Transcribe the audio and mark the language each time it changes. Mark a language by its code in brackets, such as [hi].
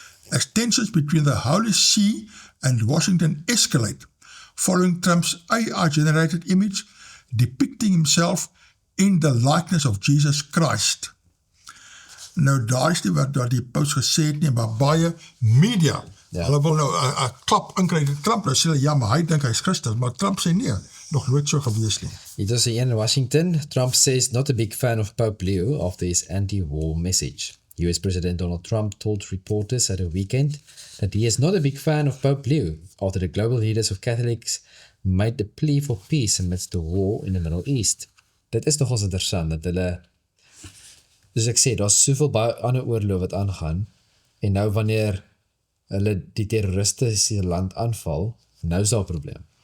[en] As tensions between the Holy See and Washington escalate, following Trump's AI-generated image depicting himself in the likeness of Jesus Christ. [af] Nou, daar is nie wat die paus gesê het nie, maar baie media, hulle wil nou 'n klap inkry die Trump, nou sê hulle, ja, maar hy dink hy is Christus, maar Trump sê nee, nog nooit so gewees nie. [en] It was in Washington. Trump says not a big fan of Pope Leo after his anti-war message. US President Donald Trump told reporters at a weekend that he is not a big fan of Pope Leo after the global leaders of Catholics made the plea for peace amidst the war in the Middle East. [af] Dit is nogals interessant, dat hulle, dus ek sê, daar is soveel baie ander oorlog wat aangaan, en nou wanneer hulle die terroristische land aanval, nou is daar 'n probleem.